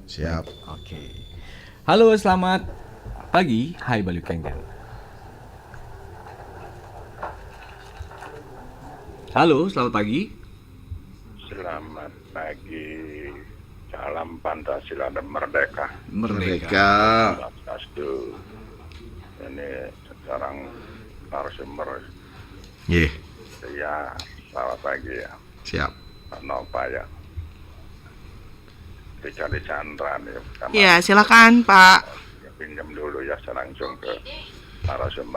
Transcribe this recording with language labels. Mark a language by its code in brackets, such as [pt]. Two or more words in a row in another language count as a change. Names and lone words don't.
[id] Siap. Oke. Halo, selamat pagi. Hai Bali Kengken. Halo, selamat pagi. Selamat pagi. Salam Pancasila dan Merdeka. Merdeka. Swastiastu. Ini sekarang narasumber. Ya, selamat pagi ya. Siap. Pak Nova ya. Richard Chandra nih. Ya, silakan Pak. Pinjam dulu ya, saya langsung ke narasumber.